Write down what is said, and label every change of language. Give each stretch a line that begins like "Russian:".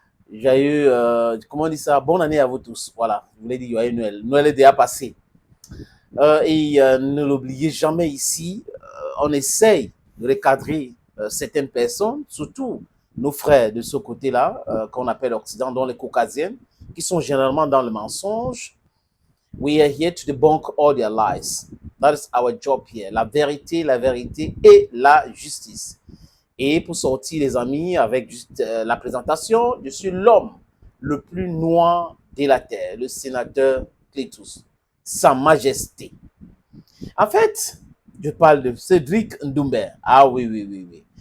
French: J'ai eu, comment on dit ça, bonne année à vous tous. Voilà, je voulais dire joyeux Noël. Noël est déjà passé. Ne l'oubliez jamais ici, on essaye de recadrer certaines personnes, surtout nos frères de ce côté-là, qu'on appelle Occident, dont les Caucasiens, qui sont généralement dans le mensonge.
English: We are here to debunk all their lies. That is our job here.
French: La vérité et la justice. Et pour sortir, les amis, avec juste la présentation, je suis l'homme le plus noir de la terre, le sénateur Clétus, Sa Majesté. En fait, je parle de Cédric Doumbé. Ah oui.